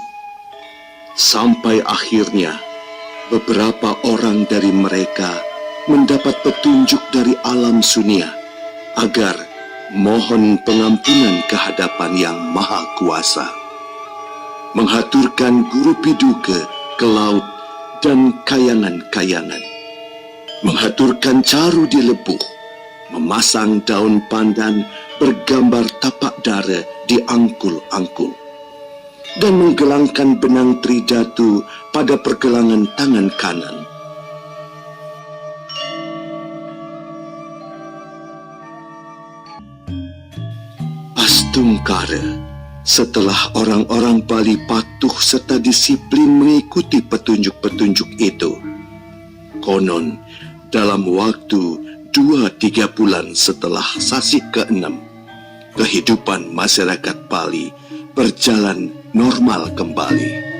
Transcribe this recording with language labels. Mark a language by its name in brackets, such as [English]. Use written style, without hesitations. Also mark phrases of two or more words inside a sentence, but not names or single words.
[Indonesian] Sampai akhirnya, beberapa orang dari mereka mendapat petunjuk dari alam sunia agar mohon pengampunan ke hadapan Yang Maha Kuasa, menghaturkan guru piduka ke laut dan kayangan-kayangan, menghaturkan caru di lebuh, memasang daun pandan bergambar tapak dara di angkul-angkul, dan menggelangkan benang tridatu pada pergelangan tangan kanan. Astungkara, setelah orang-orang Bali patuh serta disiplin mengikuti petunjuk-petunjuk itu, konon dalam waktu 2-3 bulan setelah sasi ke-6, kehidupan masyarakat Pali berjalan normal kembali.